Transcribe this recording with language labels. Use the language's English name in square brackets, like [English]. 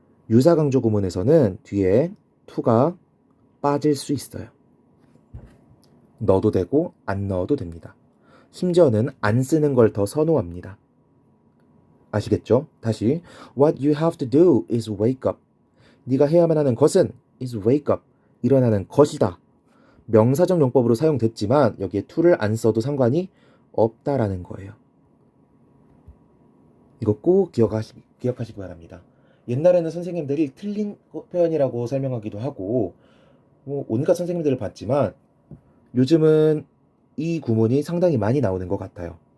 [Korean] 유사강조 구문에서는 뒤에 to가 빠질 수 있어요. 넣어도 되고 안 넣어도 됩니다. 심지어는 안 쓰는 걸 더 선호합니다. 아시겠죠? 다시 [English] What you have to do is wake up. [Korean] 네가 해야만 하는 것은 [English] is wake up. [Korean] 일어나는 것이다. 명사적 용법으로 사용됐지만 여기에 to를 안 써도 상관이 없다라는 거예요. 이거 꼭 기억하시기 바랍니다. 옛날에는 선생님들이 틀린 표현이라고 설명하기도 하고 뭐 온갖 선생님들을 봤지만 요즘은 이 구문이 상당히 많이 나오는 것 같아요.